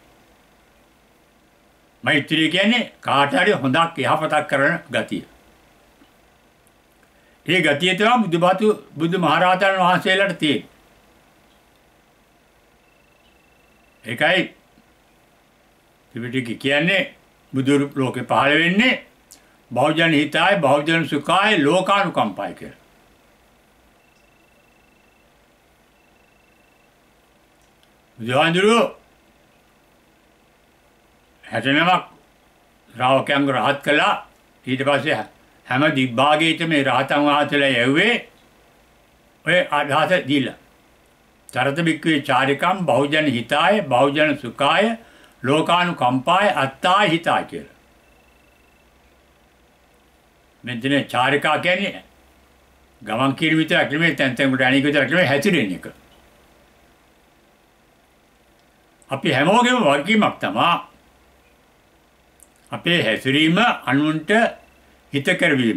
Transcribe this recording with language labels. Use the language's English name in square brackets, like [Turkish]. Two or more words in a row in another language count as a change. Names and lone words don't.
[Sinhala] මෛත්‍රිය කියන්නේ කාට හරි හොඳක් යහපතක් කරන ගතිය. ඒ ගතිය තමයි බුදුමහරහතන් වහන්සේලාට තියෙන්නේ. ඒකයි ත්‍රිපිටකය කියන්නේ බුදු ලෝකේ පහළ වෙන්නේ [Pali] බහුජන හිතාය බහුජන සුඛාය ලෝකානුකම්පාය [Sinhala] කියලා. බුදුහාමුදුරුවෝ 69ක් ශ්‍රාවකයන්ව රහත් කළා. ඊට පස්සේ හැම දිග්භාගයකම මේ රහතන් වහන්සේලා යැව්වේ ඔය අදහස දීලා. [Pali] චරත බික්කේ චාරිකම් බහුජන හිතාය බහුජන සුඛාය ලෝකානුකම්පාය අත්තාය හිතාය කියලා. [Sinhala] මෙතන චාරිකා කියන්නේ ගමන් කිරීම විතරක් නෙමෙයි තැන් තැන් වලට අනික විතරක් නෙමෙයි හැසිරෙන එක. අපි හැමෝගෙම වගකීමක් තමයි අපේ හැසිරීම අනුන්ට හිත කරවීම.